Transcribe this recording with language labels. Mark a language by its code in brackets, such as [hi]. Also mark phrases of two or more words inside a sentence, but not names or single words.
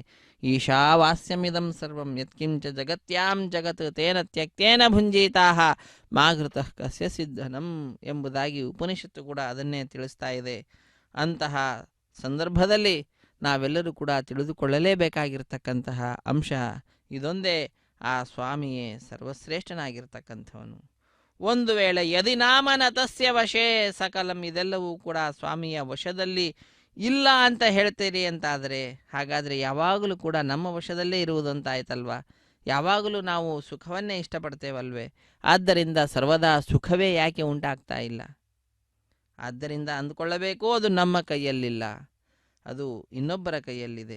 [sa] ಈಶಾವಾಸ್ಯಮಿದಂ ಸರ್ವಂ ಯತ್ಕಿಂಚ ಜಗತ್ಯಾಂ ಜಗತ್ ತೇನ ತ್ಯಕ್ತೇನ ಭುಂಜೀತಾಹ ಮಾಘೃತಃ ಕಸ್ಯ ಸಿದ್ಧನಂ [kn] ಎಂಬುದಾಗಿ ಉಪನಿಷತ್ತು ಕೂಡ ಅದನ್ನೇ ತಿಳಿಸ್ತಾ ಇದೆ. ಅಂತಹ ಸಂದರ್ಭದಲ್ಲಿ ನಾವೆಲ್ಲರೂ ಕೂಡ ತಿಳಿದುಕೊಳ್ಳಲೇಬೇಕಾಗಿರ್ತಕ್ಕಂತಹ ಅಂಶ ಇದೊಂದೇ, ಆ ಸ್ವಾಮಿಯೇ ಸರ್ವಶ್ರೇಷ್ಠನಾಗಿರ್ತಕ್ಕಂಥವನು. ಒಂದು ವೇಳೆ [sa] ಯದಿ ನಾಮನ ತಸ್ಯ ವಶೇ ಸಕಲಂ, [kn] ಇದೆಲ್ಲವೂ ಕೂಡ ಸ್ವಾಮಿಯ ವಶದಲ್ಲಿ ಇಲ್ಲ ಅಂತ ಹೇಳ್ತೀರಿ ಅಂತಾದರೆ ಹಾಗಾದರೆ ಯಾವಾಗಲೂ ಕೂಡ ನಮ್ಮ ವಶದಲ್ಲೇ ಇರುವುದಂತಾಯ್ತಲ್ವ? ಯಾವಾಗಲೂ ನಾವು ಸುಖವನ್ನೇ ಇಷ್ಟಪಡ್ತೇವಲ್ವೇ? ಆದ್ದರಿಂದ ಸರ್ವದಾ ಸುಖವೇ ಯಾಕೆ ಉಂಟಾಗ್ತಾ ಇಲ್ಲ? ಆದ್ದರಿಂದ ಅಂದುಕೊಳ್ಳಬೇಕು ಅದು ನಮ್ಮ ಕೈಯಲ್ಲಿಲ್ಲ, ಅದು ಇನ್ನೊಬ್ಬರ ಕೈಯಲ್ಲಿದೆ.